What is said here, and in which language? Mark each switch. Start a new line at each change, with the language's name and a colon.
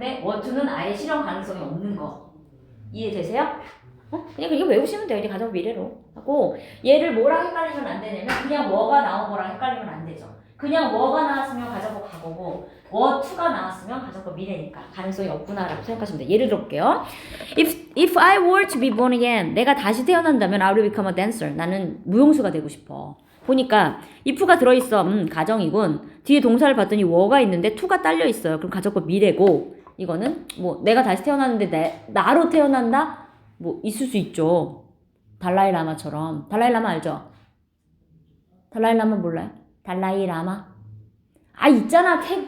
Korean: 근데 were to는 아예 실현 가능성이 없는 거. 이해되세요? 그냥 이거 외우시면 돼요. 이제 가정법 미래로 하고 얘를 뭐랑 헷갈리면 안 되냐면 그냥 were가 나온 거랑 헷갈리면 안 되죠. 그냥 were가 나왔으면 가정법 과거고 were to가 나왔으면 가정법 미래니까 가능성이 없구나라고 생각하시면 돼요. 예를 들어볼게요.
English: If I were to be born again,
Korean: 내가 다시 태어난다면
English: I will become a dancer.
Korean: 나는 무용수가 되고 싶어. 보니까 if가 들어있어. 가정이군. 뒤에 동사를 봤더니 were가 있는데 to가 딸려 있어요. 그럼 가정법 미래고 이거는 뭐 내가 다시 태어났는데 나로 태어난다? 뭐 있을 수 있죠. 달라이 라마처럼. 달라이 라마 알죠? 달라이 라마 몰라요? 달라이 라마? 아 있잖아.